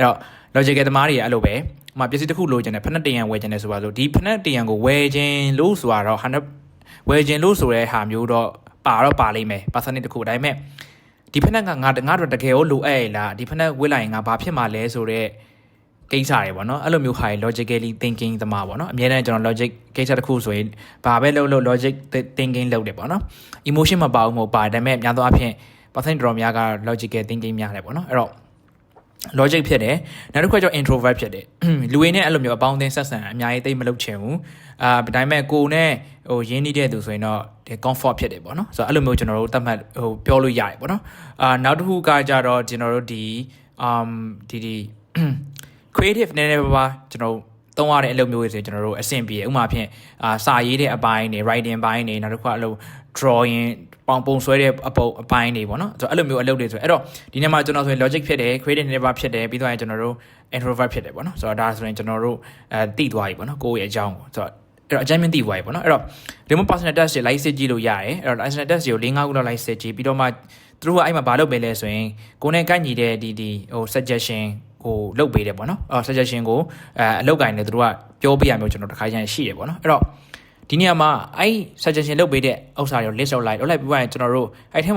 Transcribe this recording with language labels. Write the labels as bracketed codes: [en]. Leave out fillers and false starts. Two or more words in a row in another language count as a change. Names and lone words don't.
[my] တော့ logical သမားတွေအဲ့လိုပဲဥပမာပစ္စည်းတစ်ခုလိုချင်တယ်ဖက်နှက်တရံဝယ်ချင်တယ်ဆိုပါစို့ဒီဖက်နှက်တရံကိုဝယ်ခြင်းလို့ဆိုတာတော့100ဝယ်ခြင်းလို့ဆိုတဲ့ဟာမျိုးတော့ပါလိမ့်မယ် personality တစ်ခုဒါပေ မဲ့ဒီဖက်နှက်ကငါတို့တကယ်ကိုလိုအပ်ရလားဒီဖက်နှက်ဝယ်လိုက်ရင်ငါဘာဖြစ်မှာလဲဆိုတဲ့ကိစ္စတွေပေါ့နော်အဲ့လိုမျိုးဟာ [en] logically thinking [my] သမားပေါ့နော်အ များနဲ့ကျွန်တော် logic ကိစ္စတစ်ခုဆိုရင်ဘာပဲလုပ် [en] logic thinking [my] လုပ်တယ်ပေါ့နော် emotion မပါဘူးမဟုတ်ပါဒါပေမဲ့များသောအားဖြင့် percent တော်များက [en] logical thinking [my] များတယ်ပေါ့နော်အဲ့တော့ logic ဖြစ်တယ်နောက်တစ်ခုကကျတော့ introvert ဖြစ်တယ်လူရင်းနဲ့အဲ့လိုမျိုးအပေါင်းအသင်းဆက်ဆံအများကြီးသိမလုပ်ချင်ဘူးဒါပေမဲ့ကိုယ်နဲ့ဟိုရင်းနှီးတဲ့သူဆိုရင်တော့ဒီ comfort ဖြစ်တယ်ပေါ့နော်ဆိုတော့အဲ့လိုမျိုးကျွန်တော်တို့သတ်မှတ်ဟိုပြောလို့ရတယ်ပေါ့နော်နောက်တစ်ခုကကျတော့ကျွန်တော်တို့ဒီ creative နည်းနည်းပါးကျွန်တော် သုံးရတဲ့အလုပ်မျိုးတွေဆိုကျွန်တော်တို့အဆင်ပြေဥပမာဖြင့်စာရေးတဲ့အပိုင်းတွေ writing ပိုင်းတွေနောက်တစ်ခါအလုပ် drawing ပုံဆွဲတဲ့အပိုင်းတွေပေါ့နော်ဆိုတော့အဲ့လိုမျိုးအလုပ်တွေဆိုအဲ့တော့ဒီနေ့မှာ ကျွန်တော်ဆိုရင် logic ဖြစ်တယ် [en] creative endeavor [my] ဖြစ်တယ်ပြီးတော့ကျွန်တော်တို့ introvert ဖြစ်တယ်ပေါ့နော်ဆိုတော့ဒါဆိုရင်ကျွန်တော်တို့သိသွားပြီပေါ့နော်ကိုယ့်ရဲ့အကြောင်းကိုဆိုတော့အဲ့တော့အကြမ်းမြင်သိသွားပြီပေါ့နော်အဲ့တော့ဒီမှာ [en] personal test [my] တွေ like စစ်ကြည့်လို့ရတယ်အဲ့တော့ [en] personal test [my] တွေကို၄-၅ ခုလောက် like စစ်ကြည့်ပြီးတော့မှသူတို့ကအဲ့မှာဘာလုပ်ပေးလဲဆိုရင်ကိုယ်နဲ့ကိုက်ညီတဲ့ဒီဟို suggestion ကိုလုပ်ပေးတယ်ပေါ့နော်suggestion ကိုအလုပ်ကိုင်နေသူတို့ကပြောပြရမျိုးကျွန်တော်တစ်ခါကျရင်ရှိတယ်ပေါ့နော်အဲ့တော့ဒီနေရာမှာအဲ့ suggestion လုပ်ပေးတဲ့ဥစ္စာတွေကို list လုပ်လိုက်ပြီးရင်ကျွန်တော်တို့အဲ့ထဲမှာ